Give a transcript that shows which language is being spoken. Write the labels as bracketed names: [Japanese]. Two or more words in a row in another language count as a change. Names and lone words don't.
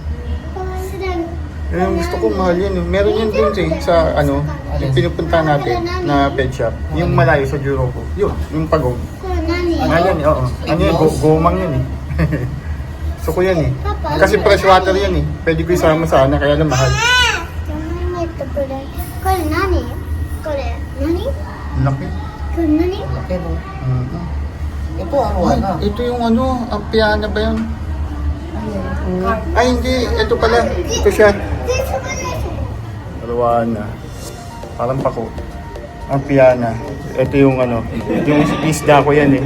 [Filipino] Yung gusto ko mahal yan. Meron yan dun sa ano, yung pinupunta natin na pet shop. Yung malayo sa Juroko. Yun, yung pagong. Mahal yan eh, oo. Ano yan, gomang yan eh. So ko yan eh. Kasi fresh water yan eh. Pwede ko isama sana, kaya lang mahal. [Japanese] これ何？これ何？ [Filipino] Laki. [Japanese] これ何？ [Filipino] Laki no? Mhm. Ito ano Ay, ito yung ano, Ampiana ba yun? Ay, hindi. Ito pala. Ito siya. Arowana. Parang pako. Ampiana. Ito yung ano, yung isda ko yan eh.